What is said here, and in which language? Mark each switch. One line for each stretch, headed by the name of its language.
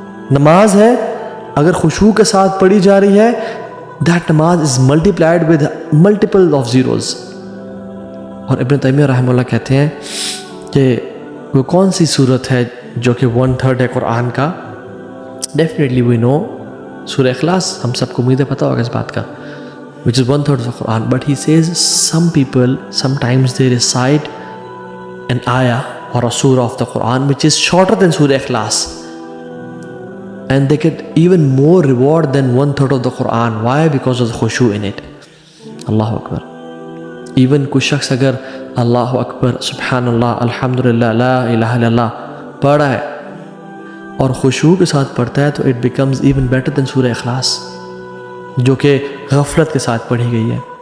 Urdu: نماز ہے, اگر خشوع کے ساتھ پڑھی جا رہی ہے, that نماز
English: is multiplied with multiple of zeros.
Urdu: اور ابن تیمیہ رحمہ اللہ کہتے ہیں کہ وہ کون سی صورت ہے جو کہ 1/3 ہے قرآن کا.
English: Definitely we know سورہ اخلاص,
Urdu: ہم سب کو امید ہے پتہ ہوگا اس بات کا,
English: which is 1/3 of the Quran. But he says some people sometimes they recite an ayah or a surah of the Quran which is shorter than Surah Ikhlas, and they get even more reward than 1/3 of the Quran. Why? Because of the khushu in it.
Arabic: اللہ اکبر.
Urdu: Even کوئی شخص اگر
Arabic: اللہ اکبر سبحان اللہ الحمدللہ لا الہ الا اللہ
Urdu: پڑھا ہے اور خشوع کے ساتھ پڑھتا ہے, تو
English: it becomes even better than
Urdu: سورہ اخلاص جو کہ غفلت کے ساتھ پڑھی گئی ہے.